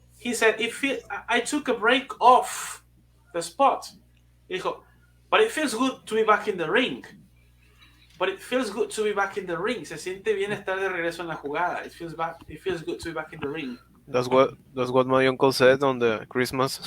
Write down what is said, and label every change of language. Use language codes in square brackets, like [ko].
[en] He said, I took a break off the spot. [es] Dijo, [en] but it feels good to be back in the ring. But it feels good to be back in the ring. [es] Se siente bien estar de regreso en la jugada. [en] It feels good to be back in the ring. That's what my uncle said on the Christmas